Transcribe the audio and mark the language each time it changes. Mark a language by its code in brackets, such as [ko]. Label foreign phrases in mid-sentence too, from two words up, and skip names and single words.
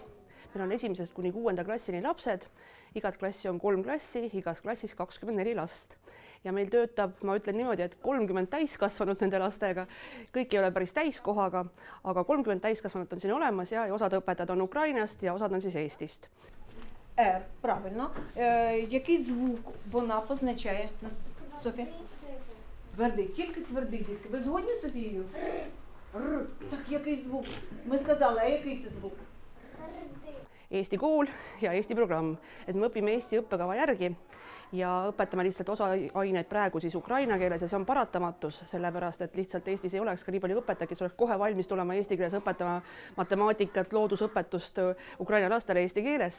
[et] Meil on 1. kuni 6. klassini lapsed. Igat klassi on 3 klassi, igas klassis 24 last. Ja meil töötab, ma ütlen niimoodi, et 30 täiskasvanud nende lastega. Kõik ei ole päris täiskohaga, aga 30 täiskasvanut on siin olemas ja osad õpetajad on Ukrainast ja osad on siis Eestist. [uk] Правильно. Який звук вона позначає? Софія? Твердий, тільки твердий, дітки. Ви згодні з Софією? Р. Так, який звук? Ми сказали, а який це звук? [et] Eesti kool ja Eesti programm, et me õpime Eesti õppekava järgi ja õpetame lihtsalt osa aineid praegu siis ukraina keeles ja see on paratamatus, sellepärast et lihtsalt Eestis ei oleks ka nii palju õpetajaid, kes oleks kohe valmis tulema eesti keeles õpetama matemaatikat, loodusõpetust ukraina lastele eesti keeles.